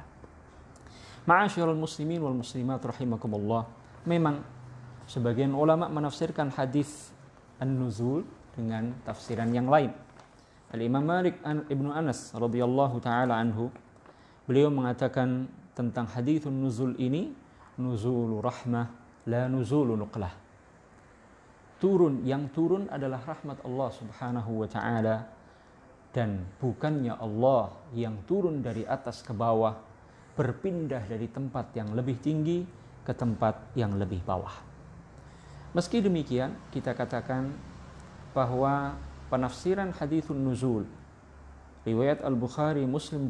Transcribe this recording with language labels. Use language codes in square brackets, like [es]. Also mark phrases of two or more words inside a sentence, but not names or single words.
[ar] معاشر المسلمين والمسلمات رحمكم الله, [id] memang sebagian ulama menafsirkan [ar] حديث النزول [id] dengan tafsiran yang lain. Al-Imam Malik ibnu Anas [ar] رضي الله تعالى عنه, [id] beliau mengatakan tentang [ar] حديث النزول [id] ini, [ar] نزول رحمة لا نزول نقلة. [id] Turun, yang turun adalah rahmat Allah [ar] سبحانه وتعالى, [id] dan bukannya Allah yang turun dari atas ke bawah, berpindah dari tempat yang lebih tinggi ke tempat yang lebih bawah. Meski demikian, kita katakan bahwa penafsiran [ar] حديث النزول [id] riwayat Al-Bukhari, Muslim